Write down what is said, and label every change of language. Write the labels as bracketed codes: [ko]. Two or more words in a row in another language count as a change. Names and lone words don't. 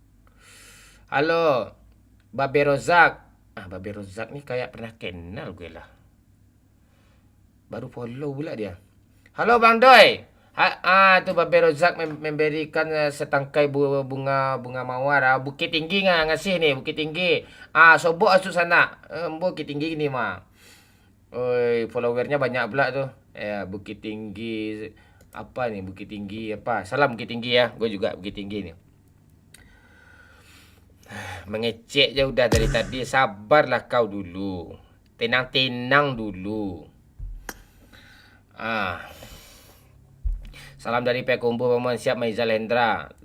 [id] Halo, Babe Rozak. Babe Rozak nih kayak pernah kenal gue lah. Baru follow pula dia. Halo Bang Doi. Tu Babe Rozak memberikan setangkai bunga mawar. Bukit Tinggi ngasih nih, Bukit Tinggi. Sobok masuk sana. Bukit Tinggi ni mah. Oi, followernya banyak pula tu. Bukit Tinggi. Apa nih Bukit Tinggi apa? Salam Bukit Tinggi ya. Gue juga Bukit Tinggi nih. Mengecek je udah dari tadi. Sabarlah kau dulu. Tenang-tenang dulu. Salam dari Pekumbu Paman siap Maizal Hendra.